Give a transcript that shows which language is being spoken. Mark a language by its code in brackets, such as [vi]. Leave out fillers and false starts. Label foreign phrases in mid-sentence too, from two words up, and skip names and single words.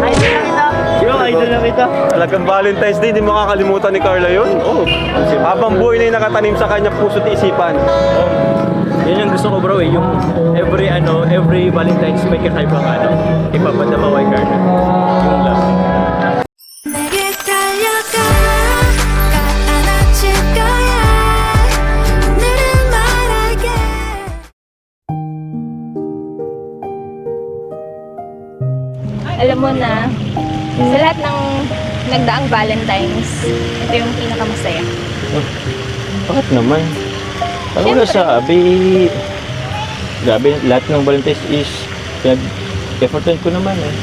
[tl] Yung idol na kita. Talagang Valentine's Day, di makakalimutan ni Carla yun. Oh. Habang buhay na yung nakatanim sa kanya puso't isipan. Yun yung gusto ko, bro, eh. Yung every Valentine's may kakaibang ipapadama kay Carla. Yung love. [ko] 내게 달려가 안아줄 거야 오늘은 말할게 [tl] Alam mo na, sa lahat ng nagdaang Valentine's, ito yung pinakamasaya. Bakit naman? Ano Siyempre. na sabi? Grabe, lahat ng Valentine's is effortan ko naman eh.